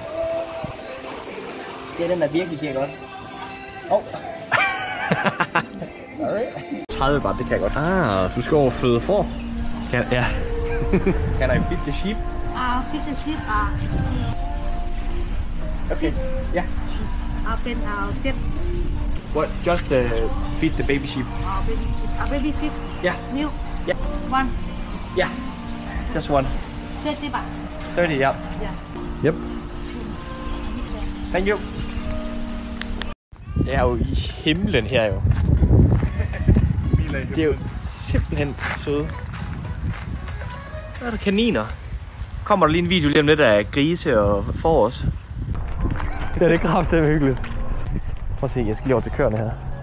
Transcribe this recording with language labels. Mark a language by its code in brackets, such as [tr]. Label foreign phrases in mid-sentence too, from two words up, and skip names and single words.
[da] Det er den, der virkelig giver godt. Sorry. 30 baht, det kan jeg godt. Du skal overføde får. Ja. [en] Can I feed the sheep? Feed the sheep. Okay. Yeah. Pen set. What? Just feed the baby sheep. Baby sheep. Baby sheep. Yeah. Milk. Yeah. One. Yeah. Just one. 30 baht. 30, yeah. Yep. Thank you. [da] Det er jo i himlen her jo. Det er jo simpelthen søde. Der er der kaniner. Kommer der lige en video lige om lidt af grise og får os. Det er kraftedeme hyggeligt. Prøv at se, jeg skal lige over til køerne her.